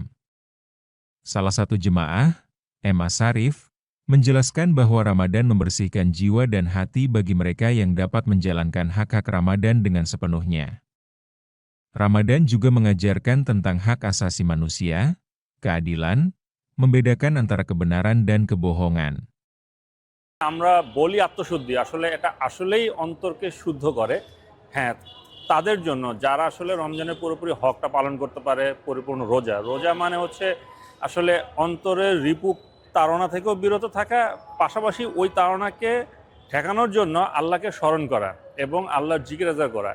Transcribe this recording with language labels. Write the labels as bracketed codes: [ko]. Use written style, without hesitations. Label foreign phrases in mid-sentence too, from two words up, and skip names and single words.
[id] Salah satu jemaah, Emma Sarif, menjelaskan bahwa Ramadan membersihkan jiwa dan hati bagi mereka yang dapat menjalankan hak-hak Ramadan dengan sepenuhnya. Ramadan juga mengajarkan tentang hak asasi manusia, keadilan, membedakan antara kebenaran dan kebohongan. [bn] আমরা বলি আত্মশুদ্ধি, আসলে এটা আসলেই অন্তরকে শুদ্ধ করে। হ্যাঁ, তাদের জন্য যারা আসলে রমজানের পুরোপুরি হকটা পালন করতে পারে, পরিপূর্ণ রোজা। রোজা মানে হচ্ছে আসলে অন্তরের রিপু তাড়না থেকেও বিরত থাকা, পাশাপাশি ওই তাড়নাকে ঠেকানোর জন্য আল্লাহকে স্মরণ করা এবং আল্লাহর জিকির আজকার করা।